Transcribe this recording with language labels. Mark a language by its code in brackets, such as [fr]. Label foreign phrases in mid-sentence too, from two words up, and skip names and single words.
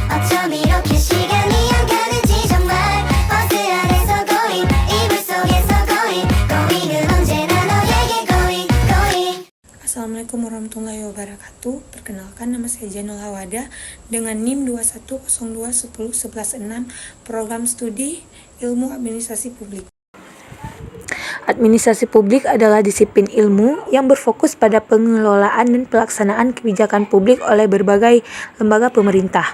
[ko] 어쩜 이렇게 시간이 안 가는지 정말 버스 안에서 going 이불 속에서 going은 언제나 너에게 going. [ar] السلام عليكم ورحمة الله وبركاته. [id] Perkenalkan, nama saya Janul Hawada dengan NIM 2102101116, Program Studi Ilmu Administrasi Publik. Administrasi publik adalah disiplin ilmu yang berfokus pada pengelolaan dan pelaksanaan kebijakan publik oleh berbagai lembaga pemerintah.